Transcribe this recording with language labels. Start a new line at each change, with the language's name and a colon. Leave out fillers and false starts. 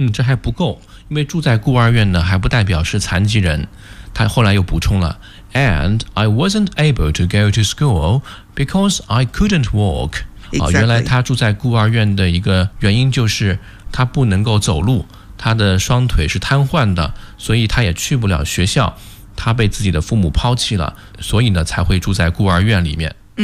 Chinese: 这还不够，因为住在孤儿院呢，还不代表是残疾人。他后来又补充了
English: ，And I wasn't able to go to school because I couldn't walk。 Exactly.
Chinese: 原来他住在孤儿院的一个原因就是他不能够走路，他的双腿是瘫痪的，所以他也去不了学校。他被自己的父母抛弃了，所以呢才会住在孤儿院里面。